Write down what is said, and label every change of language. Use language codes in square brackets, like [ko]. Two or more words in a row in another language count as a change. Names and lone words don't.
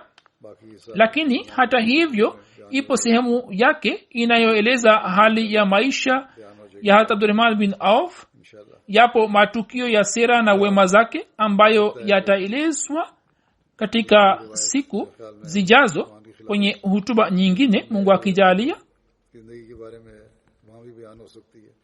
[sw] Lakini hata hivyo ipo sehemu yake inayoeleza hali ya maisha ya Abdurrahman bin Auf. Yapo matukio ya sera na wema zake ambayo yataelezwa katika siku zijazo kwenye hutuba nyingine, Mungu akijalia. [hi] जिंदगी के बारे में वहाँ भी बयान हो सकती है.